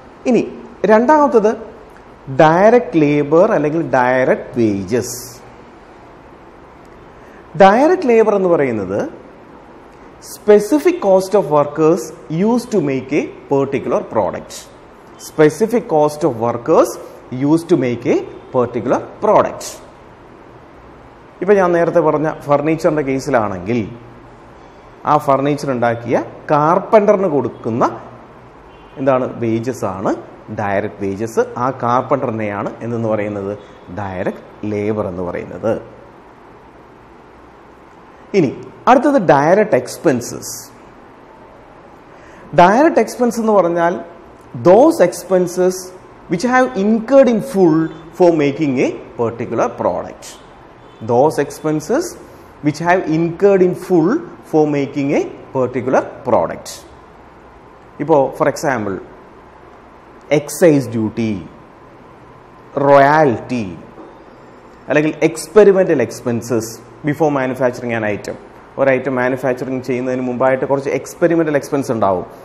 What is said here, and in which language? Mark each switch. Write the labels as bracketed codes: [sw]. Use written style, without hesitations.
[ml] ഇനി രണ്ടാമത്തത് direct labour അല്ലെങ്കിൽ ഡയറക്റ്റ് വേജസ്. [en] Direct labour എന്ന് പറയുന്നത് specific cost of workers used to make a particular product. Specific cost of workers used to make a particular product. [ml] ഇപ്പോൾ ഞാൻ നേരത്തെ പറഞ്ഞ ഫർണിച്ചറിൻ്റെ കേസിലാണെങ്കിൽ ആ ഫർണിച്ചർ ഉണ്ടാക്കിയ കാർപ്പൻ്ററിന് കൊടുക്കുന്ന എന്താണ്? വേജസ് ആണ് ഡയറക്റ്റ് വേജസ്. ആ കാർപ്പൻ്ററിനെയാണ് എന്ന് പറയുന്നത് ഡയറക്റ്റ് ലേബർ എന്ന് പറയുന്നത്. ഇനി അടുത്തത് ഡയറക്റ്റ് എക്സ്പെൻസസ്. ഡയറക്റ്റ് എക്സ്പെൻസ് എന്ന് പറഞ്ഞാൽ [en] those expenses which have incurred in full for making a particular product. Those expenses which have incurred in full for making a particular product. ഇപ്പോൾ for example excise duty, royalty, അല്ലെങ്കിൽ experimental expenses before manufacturing an item. [ml] ഒരു item manufacturing ചെയ്യുന്നതിന് മുമ്പായിട്ട് കുറച്ച് experimental expense ഉണ്ടാവും.